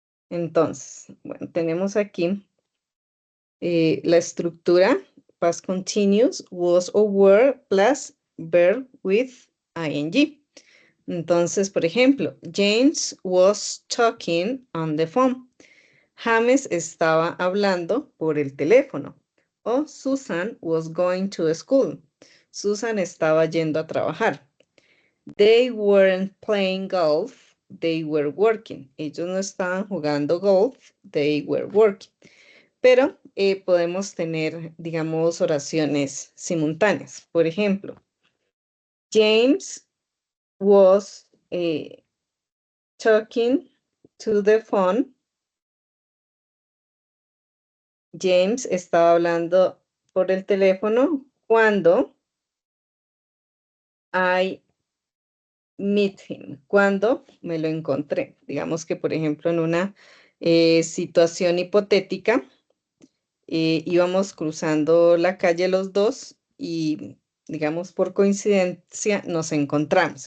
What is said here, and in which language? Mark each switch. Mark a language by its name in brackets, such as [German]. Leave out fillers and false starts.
[Spanish] Entonces, bueno, tenemos aquí la estructura past continuous, was or were, plus verb with ing. Entonces, por ejemplo, [English] James was talking on the phone. [Spanish] James estaba hablando por el teléfono. [English] O Susan was going to school. [Spanish] Susan estaba yendo a trabajar. [English] They weren't playing golf, they were working. [Spanish] Ellos no estaban jugando golf, [English] they were working. [Spanish] Pero podemos tener, digamos, oraciones simultáneas. Por ejemplo, [English] James was talking to the phone. [Spanish] James estaba hablando por el teléfono cuando [English] I meet him, [Spanish] cuando me lo encontré. Digamos que, por ejemplo, en una situación hipotética, íbamos cruzando la calle los dos y, digamos, por coincidencia nos encontramos.